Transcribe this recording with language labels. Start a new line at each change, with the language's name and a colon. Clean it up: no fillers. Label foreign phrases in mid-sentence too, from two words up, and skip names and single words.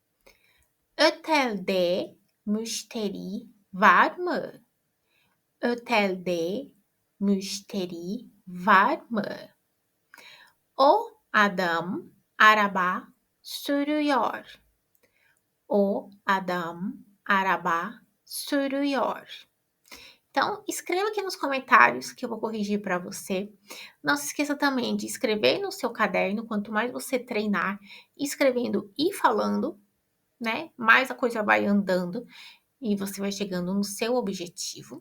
Turkish: Otelde müşteri var mı? Otelde müşteri var mı? O adam araba sürüyor. O adam araba sürüyor.
Portuguese: Então, escreva aqui nos comentários que eu vou corrigir para você. Não se esqueça também de escrever no seu caderno. Quanto mais você treinar escrevendo e falando, né, mais a coisa vai andando e você vai chegando no seu objetivo.